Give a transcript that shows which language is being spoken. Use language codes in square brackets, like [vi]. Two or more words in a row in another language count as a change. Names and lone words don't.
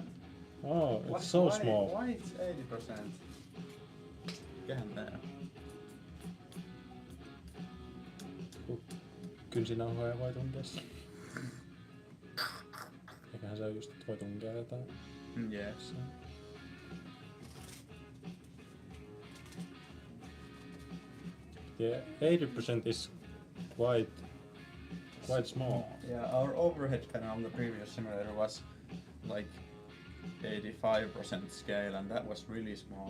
[en] Oh, it's so small. Why it's 80%? [fi] Mikähän tää? Kynsinauhoja voi tunkea. Eiköhän se just voi tunkea jotain. [en] Yes. Yeah, 80% is quite small. Yeah, our overhead panel on the previous simulator was like 85% scale and that was really small.